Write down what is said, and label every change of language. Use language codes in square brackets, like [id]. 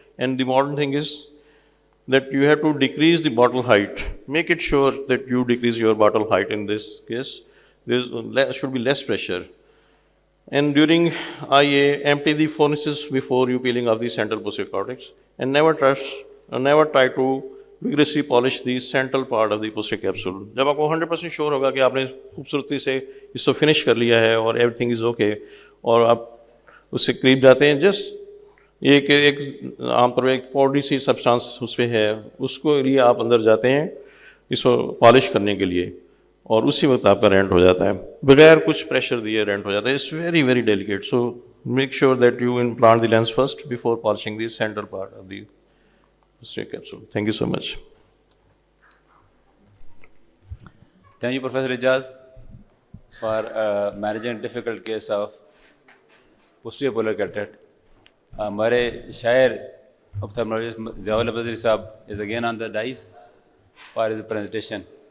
[en] And the modern thing is that you have to decrease the bottle height. Make it sure that you decrease your bottle height in this case. There should be less pressure. And during IA, empty the phonesis before you peeling off the central posterior cortex, and never try to vigorously polish the central part of the posterior capsule. [hi] जब आपको 100% sure होगा कि आपने खूबसूरती से इसको finish कर लिया है और [en] everything is okay, [hi] और आप उससे करीब जाते हैं, जस्ट एक आमतौर पर एक पाउडरी सी सब्सटेंस उसमें है, उसको लिए आप अंदर जाते हैं इसको पॉलिश करने के लिए, और उसी वक्त आपका रेंट हो जाता है, बगैर कुछ प्रेशर दिए रेंट हो जाता है. [en] It's very very delicate. So make sure that you implant the lens first before polishing the central part of the posterior capsule. Thank you so much. Thank you, Professor Ijaz, for managing difficult case of posterior polar cataract. [hi] हमारे शायर [en] ophthalmologist Ziaul Badri Saab is again on the dais for his presentation.